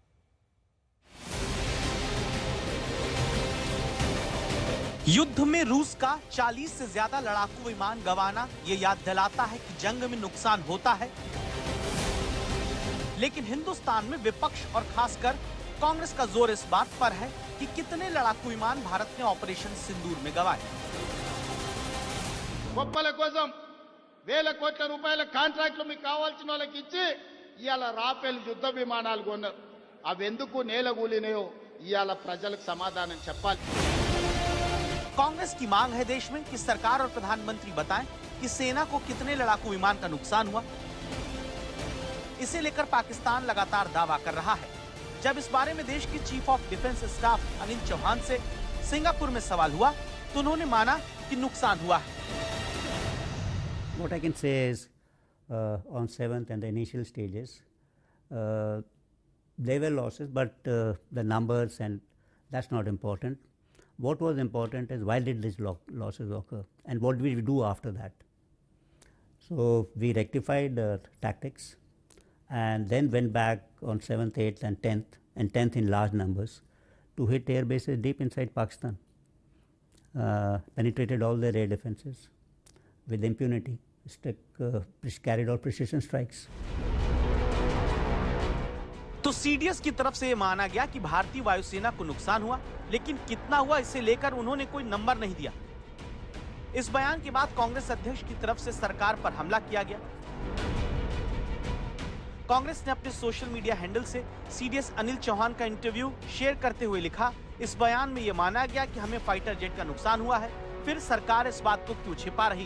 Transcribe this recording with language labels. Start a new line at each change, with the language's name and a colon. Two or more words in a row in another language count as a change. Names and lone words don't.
Hindi: युद्ध में रूस का 40 से ज्यादा लड़ाकू विमान गंवाना ये याद दिलाता है कि जंग में नुकसान होता है, लेकिन हिंदुस्तान में विपक्ष और खासकर कांग्रेस का जोर इस बात पर है कि कितने लड़ाकू विमान भारत ने ऑपरेशन सिंदूर में गंवाए।
Telugu: గొప్పల కోసం వేల కోట్ల రూపాయల కాంట్రాక్టులు మీకు కావాల్సిన వాళ్ళకి ఇచ్చి ఇయాల రాఫెల్ యుద్ధ విమానాలు కొన్నారు। అవి ఎందుకు నేలగూలినాయో ఇయాల ప్రజలకు సమాధానం చెప్పాలి।
Hindi: कांग्रेस की मांग है देश में कि सरकार और प्रधानमंत्री बताएं कि सेना को कितने लड़ाकू विमान का नुकसान हुआ। इसे लेकर पाकिस्तान लगातार दावा कर रहा है। जब इस बारे में देश के
English: chief of defence staff
Hindi: अनिल चौहान से सिंगापुर में सवाल हुआ तो उन्होंने माना कि नुकसान हुआ है।
English: What I can say is, on 7th and the initial stages, there were losses, but the numbers and that's not important. What was important is why did these losses occur and what did we do after that. So we rectified tactics and then went back on 7th, 8th and 10th in large numbers to hit air bases deep inside Pakistan. Penetrated all their air defenses with impunity, carried out precision strikes.
Hindi: तो सीडीएस की तरफ से ये माना गया कि भारतीय वायुसेना को नुकसान हुआ, लेकिन कितना हुआ इसे लेकर उन्होंने कोई नंबर नहीं दिया। इस बयान के बाद कांग्रेस अध्यक्ष की तरफ से सरकार पर हमला किया गया। कांग्रेस ने अपने
English: social media handle
Hindi: से सीडीएस अनिल चौहान का इंटरव्यू शेयर करते हुए लिखा, इस बयान में यह माना गया कि हमें
English: fighter jet
Hindi: का नुकसान हुआ है, फिर सरकार इस बात को क्यों छिपा रही।